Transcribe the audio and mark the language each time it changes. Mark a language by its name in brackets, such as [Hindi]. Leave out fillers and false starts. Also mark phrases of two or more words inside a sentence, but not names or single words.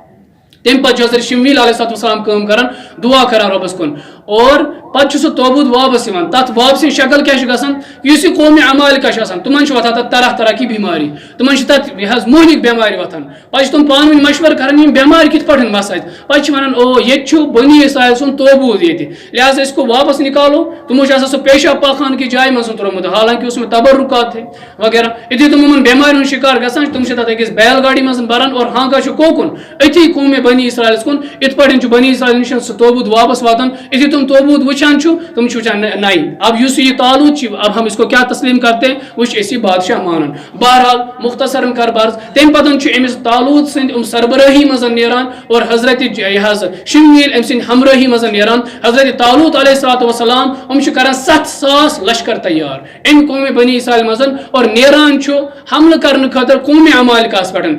[Kashmiri] تمہ پتہ حضرت شمیل علیہ السلام کٲم کران، دعا کران رۄبس کُن، اور پتہ سُہ توبوٗت واپس یِوان. تتھ واپسی شکل کیٛاہ چھِ گژھان، یُس یہِ قوم عمالقہ چھِ آسان تِمن چھِ وۄتھان تتھ طرح طرح کی بیماری، تِمن چھِ تتھ یہِ حظ مہلِک بیمارِ وۄتھان. پتہٕ چھِ تِم پانہٕ ؤنۍ مشورٕ کران یِم بیمارِ کِتھ پٲٹھۍ وَسہِ اَتہِ، پتہٕ چھِ ونان او ییٚتہِ چھُ بنی اسرائیل سُنٛد توبوٗت ییٚتہِ، لہذا أسۍ کو واپس نکالو. تِمو چھُ آسان سُہ پیشاب پاخان کہِ جایہِ منٛز ترومُت، حالانکہِ اوس تبرکات تھے وغیرہ. یُتھُے تِم یِمن بیمارِ ہُنٛد شِکار گژھان چھِ، تِم چھِ تتھ أکِس بیل گاڑی منٛز بران اور ہانٛکان چھِ کوکُن أتھی قوم بنی اسرائیلس کُن. یِتھ پٲٹھۍ چھُ بنی اسرائیل نِش سُہ توبوٗت واپس واتان. یُتھُے تِم توبوٗت وٕچھان چھُ، تِم چھِ وٕچھان نہیں اب یُس یہ طالوت چھِ، [Urdu] اب ہم اس کو کیا تسلیم کرتے ہیں، وہ [Kashmiri] چھِ أسی بادشاہ مانان. بہرحال مختصراً کر بارس تمہ پتہٕ چھُ أمِس طالوت سٕنٛدِ سربرٲہی منٛز نیران اور حضرت یہِ حظ شمیل أمۍ سٕنٛدِ ہمرٲہی منٛز نیران. حضرت طالوت علیہ السلام چھِ کران 7,000 لشکر تیار امہِ قوم بنی اسرائیل منٛز اور نیران چھُ حملہٕ کرنہٕ خٲطرٕ قوم عمالقہس پٮ۪ٹھ.